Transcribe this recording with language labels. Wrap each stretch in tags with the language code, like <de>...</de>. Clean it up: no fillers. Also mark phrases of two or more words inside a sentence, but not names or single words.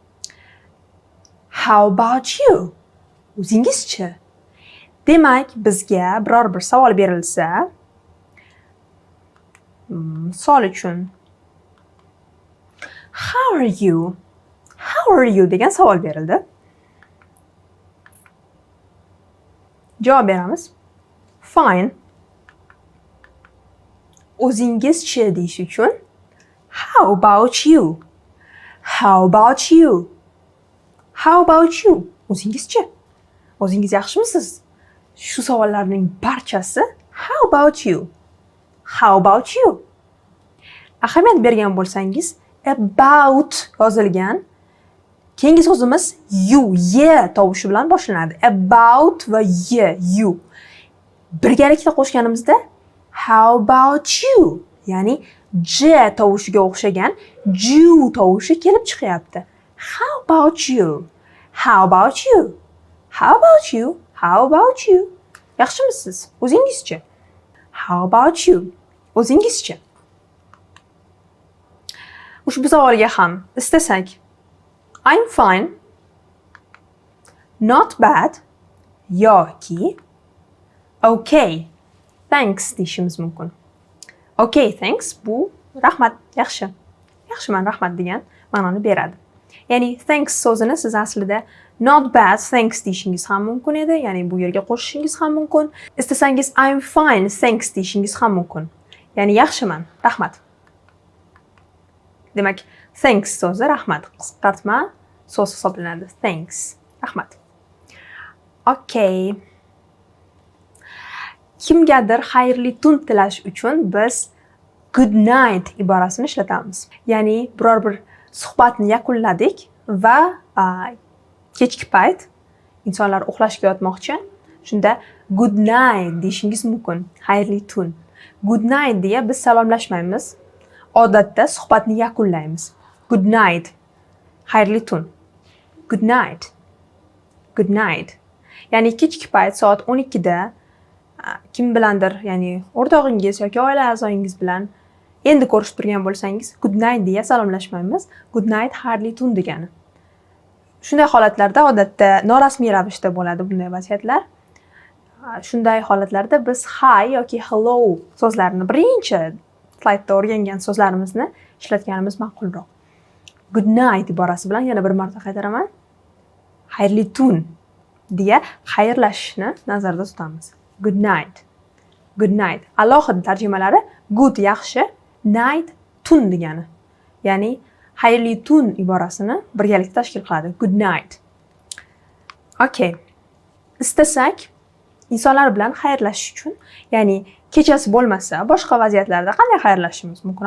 <en>How about you?</en> <uz>O'zingizchi? Demak, bizga biror bir savol berilsa, misol uchun</uz> <en>how are you? How are you</en> <uz>degan savol berildi. Javob beramiz. Fine. O'zingizchi deyish uchun</uz> <en>how about you? How about you? How about you?</en> <uz>O'zingizchi? O'zingiz yaxshimisiz? Shu savollarning barchasi</uz> <en>how about you? How about you?</en> <uz>Ahamiyat bergan bo'lsangiz, about yozilgan keyingi so'zimiz you, ye tovushi bilan boshlanadi. About va ye, you. Birgalikda qo'shganimizda</uz> <en>how about you?</en> <uz>Ya'ni j tovushiga o'xshagan ju tovushi kelib chiqyapti.</uz> <en>How about you? How about you? How about you? How about you?</en> <uz>Yaxshimisiz? O'zingizchi?</uz> <en>How about you?</en> <uz>O'zingizchi? Ushbu savolga ham istasak</uz> <en>I'm fine, not bad</en> <uz>yoki</uz> <en>okay, thanks</en> <uz>deyishimiz mumkin.</uz> <en>Okay, thanks</en> <uz>bu rahmat, yaxshi. Yaxshiman, rahmat degan ma'noni beradi. Ya'ni thanks so'zini siz aslida</uz> <en>not bad thanks</en> <uz>deyishingiz ham mumkin edi. Ya'ni bu yerga qo'shishingiz ham mumkin. Istasangiz</uz> <en>I'm fine thanks</en> <uz>deyishingiz ham mumkin. Ya'ni yaxshiman, rahmat. Demak, thanks so'zi rahmat, qisqartma so'z hisoblanadi. Thanks, rahmat. Okay. Kimgadir xayrli tun tilash uchun biz</uz> <en>good night</en> <uz>iborasini ishlatamiz. Ya'ni biror bir suhbatni yakunladik va kechki payt insonlar uxlashga yotmoqchi. Shunda</uz> <en>good night</en> <uz>deyishingiz mumkin. Xayrli tun.</uz> <en>Good night</en> <uz>deya biz salomlashmaymiz. Odatda suhbatni yakunlaymiz.</uz> <en>Good night.</en> <uz>Xayrli tun.</uz> <en>Good night. Good night.</en> <uz>Ya'ni kechki payt soat 12 da kim bilandir, ya'ni o'rtog'ingiz yoki oila a'zoyingiz bilan endi ko'rishib turgan bo'lsangiz,</uz> <en>good night</en> <uz>deya salomlashmaymiz.</uz> <en>Good night</en> <uz>xayrli tun degani. Shunday holatlarda odatda norasmiy ravishda bo'ladi bunday vaziyatlar. Shunday holatlarda biz hi yoki hello so'zlarini birinchi slaydda o'rgangan so'zlarimizni ishlatganimiz ma'qulroq.</uz> <en>Good night</en> <uz>iborasi bilan yana bir marta qaytaraman. Xayrli tun deya xayrlashishni nazarda tutamiz.</uz> <en>Good night. Good night.</en> <uz>Alohida tarjimalari good yaxshi, night tun degani. Ya'ni xayrli tun iborasini birgalikda tashkil qiladi.</uz> <en>Good night. Okay.</en> <uz>Istasak insonlar bilan xayrlashish uchun, ya'ni kechasi bo'lmasa, boshqa vaziyatlarda qanday xayrlashishimiz mumkin?</uz>